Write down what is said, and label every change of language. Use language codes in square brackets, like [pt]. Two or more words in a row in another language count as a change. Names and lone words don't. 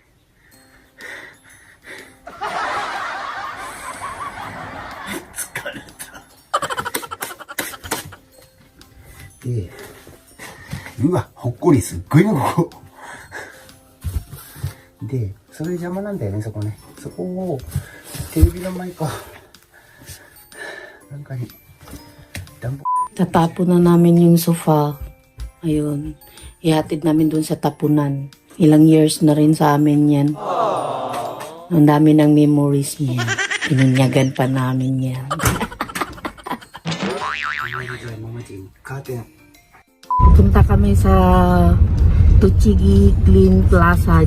[ja] で、うわ、ほっこりすっごいな、ここ。で、それ邪魔なんだよね、そこね。そこを、テレビの前か。なんかに、暖房。 [tl] Tatapon na namin yung sofa. Ayun. Ihatid namin dun sa tapunan. Ilang years na rin sa amin yan. Ang dami ng memories niya. Pinunyagan pa namin yan. Punta kami sa Tochigi Clean Plaza.